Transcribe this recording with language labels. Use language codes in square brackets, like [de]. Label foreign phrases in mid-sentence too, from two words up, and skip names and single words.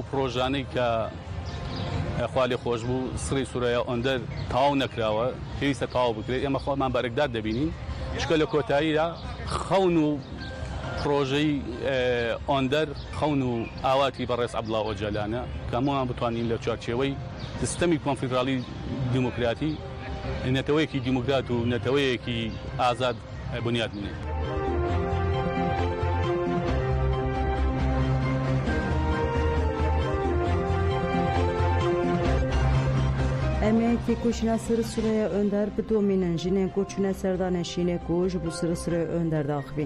[ckb] پرۆژانەی کە خوا لێ خۆش بوو سڕی سوورەیە ئۆندەر تەواو نەکراوە پێویستە تەواو بکرێت ئێمە خۆمان بەرەکدار دەبینین چکە لە کۆتاییدا خەون و پرۆژەی ئۆندەر خەون و ئاواتی بەڕێز عەبدوڵڵا ئۆجەلانە کە هەمووان بتوانین لە چوارچێوەی سیستەمی کۆنفیدراڵی دیموکراتی نەتەوەیەکی دیموکرات و نەتەوەیەکی ئازاد بنیاد بنێت. [ku] Emek têkoşîna Sırrı Önder bi domînin jinên ku çûne serdanên şînê ku ji bo Sırrı Önder de axivîn.